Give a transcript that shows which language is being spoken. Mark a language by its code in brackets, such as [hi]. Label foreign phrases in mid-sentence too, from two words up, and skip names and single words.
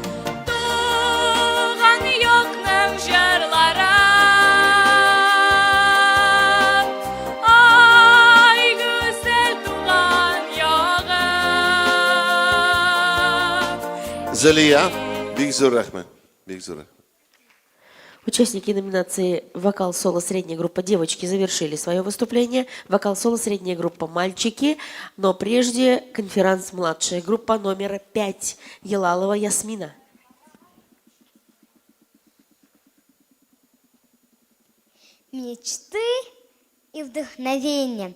[tt] Tuğan yoqның jırlara [ru] Залия, Бигзур Рахман. Бигзур Рахман. Участники номинации «Вокал-соло средняя группа девочки» завершили свое выступление. Вокал-соло средняя группа мальчики. Но прежде конферанс младшая группа номер 5. Елалова Ясмина. Мечты и вдохновение.